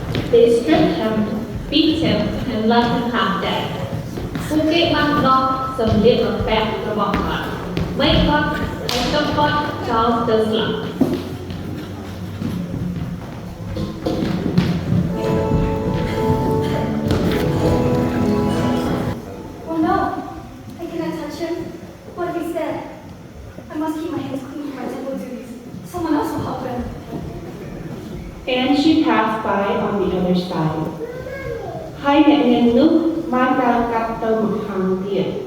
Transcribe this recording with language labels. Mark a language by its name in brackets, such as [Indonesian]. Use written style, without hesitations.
[English] They stripped him, beat him, and left him half dead. [Khmer] ពួកគេបានដោះសម្លៀកបំពាក់របស់គាត់មិនគាត់ឲ្យទុកគាត់ចោលទៅស្លាប់ [English] Oh no, I cannot touch him. What if he's dead? I must keep my hands clean for my temple duties. Someone else will help him. And she passed by on the other side. [Khmer] ហើយអ្នកនាងនោះបានដើរកាត់ទៅម្ខាងទៀត